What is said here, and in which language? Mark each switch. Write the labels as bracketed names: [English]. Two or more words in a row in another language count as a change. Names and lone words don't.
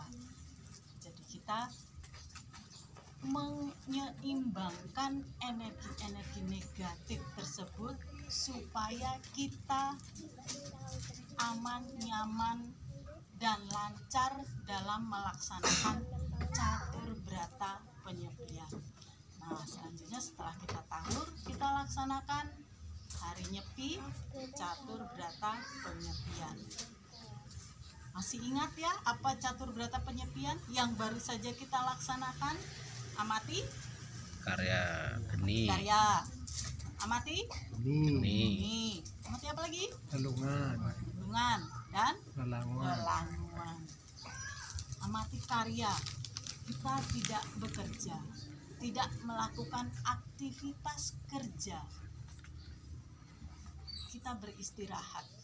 [Indonesian] Jadi kita menyeimbangkan energi-energi negatif tersebut supaya kita aman, nyaman, dan lancar dalam melaksanakan catur berata penyepian. Nah, selanjutnya setelah kita tawur, kita laksanakan hari Nyepi, catur berata penyepian. Masih ingat ya apa catur berata penyepian yang baru saja kita laksanakan? Amati? Karya geni. Karya. Amati? Geni. Amati apa lagi? Galungan Dan Lalanguan. Amati karya. Kita tidak bekerja, tidak melakukan aktivitas kerja. Kita beristirahat.